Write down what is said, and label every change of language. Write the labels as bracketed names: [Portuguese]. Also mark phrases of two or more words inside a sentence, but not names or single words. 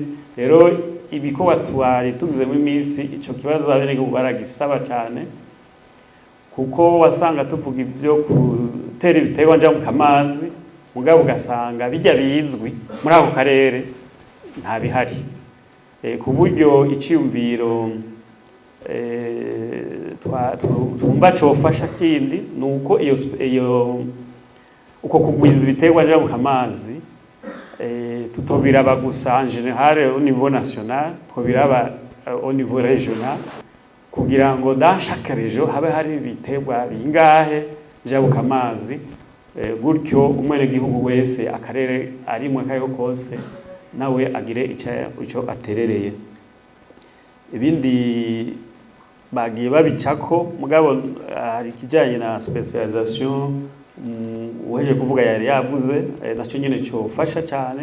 [Rundi] Rero ibikorwa twari tugizemo iminsi, ico kibazo abenegihugu baragisaba cyane, kuko wasanga tuvuga ibyo gutera ibiterwa njabuka amazi mugabo ugasanga bijya bizwi muri ako karere nta bihari, ku buryo iciyumviro twumva cofasha kindi nuko iyo uko kugwiza ibiterwa njabuka amazi tutobiraba gusa [French] en général au niveau national, [Rundi] twobiraba [French] au niveau régional, [Rundi] kugira ngo [French] dans chaque région [Rundi] habe hari ibiterwa bingahe njabuka amazi, gutyo umwenegihugu wese akarere arimwe kayo kose nawe agire ico aterereye. Ibindi bagiye babicako, mugabo hari kijanye na specialisation uheje kuvuga yari yavuze, naco nyene cyo fasha cyane.